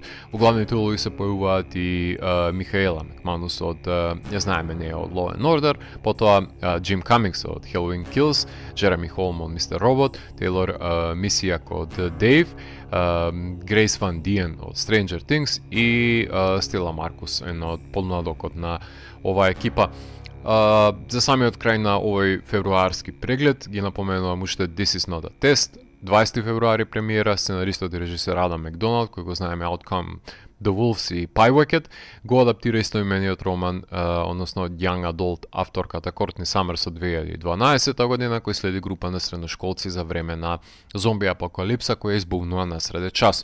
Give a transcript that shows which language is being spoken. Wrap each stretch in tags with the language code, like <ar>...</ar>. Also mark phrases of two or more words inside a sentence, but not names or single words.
<mk>Во главните улоги се појавуваат и Михаела Макманус од, ја знаеме, не од Law and Order, потоа Джим Камингс од Halloween Kills, Джереми Холм од Mr. Robot, Тейлор Мисијак од Дейв, Грейс Ван Диен од Stranger Things и Стела Маркус, една од подмладокот на оваа екипа. За самиот крај на овој февруарски преглед ги напоменувам уште This is not a test, 20 февруари премиера, сценаристот и режисер Адам Макдоналд, кој го знаеме Outcome, The Wolves и Pyewacket, го адаптира истоимениот роман, односно</mk> <en>Young Adult</en> <mk>авторката Кортни Самерс од 2012 година, кој следи група на средношколци за време на зомби апокалипса која избугнува на среде час.</mk>